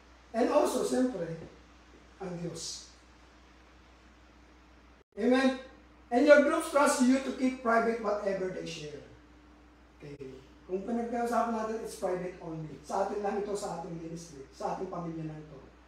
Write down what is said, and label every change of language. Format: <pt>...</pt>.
<tl>And also, siyempre, ang Diyos.</tl> <en>Amen? And your groups trust you to keep private whatever they share. Okay.</en> <tl>Kung pinag-uusapan natin, it's private only. Sa atin lang ito, sa ating ministry, sa ating pamilya na ito.</tl>